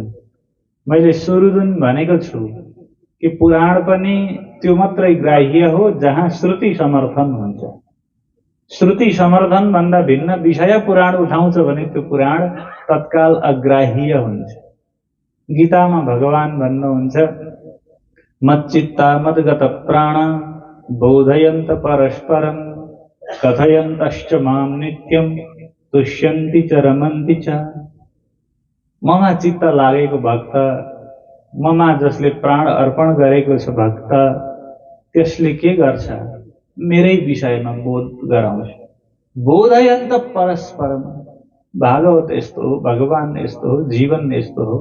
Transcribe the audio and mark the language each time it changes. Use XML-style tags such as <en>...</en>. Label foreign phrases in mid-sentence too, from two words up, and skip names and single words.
<ne>मैले सुरु जुन भनेको छु कि पुराण पनि त्यो मात्रै ग्राह्य हो जहाँ श्रुति समर्थन हुन्छ। श्रुति समर्थन भन्दा भिन्न विषय पुराण उठाउँछ भने त्यो पुराण तत्काल अग्राह्य हुन्छ। गीतामा भगवान भन्नुहुन्छ,</ne> <sa>मच्चित्ता मद्गत प्राण बोधयन्त परस्परं कथयन्तश्च मां नित्यं तुष्यन्ति च रमन्ति च।</sa> <ne>ममा चित्त लागेको भक्त, ममा जसले प्राण अर्पण गरेको छ भक्त, त्यसले के गर्छ? मेरै विषयमा बोध गराउँछ।</ne> <sa>बोधयन्त परस्परम।</sa> <ne>भागवत यस्तो हो, भगवान यस्तो हो, जीवन यस्तो हो।</ne>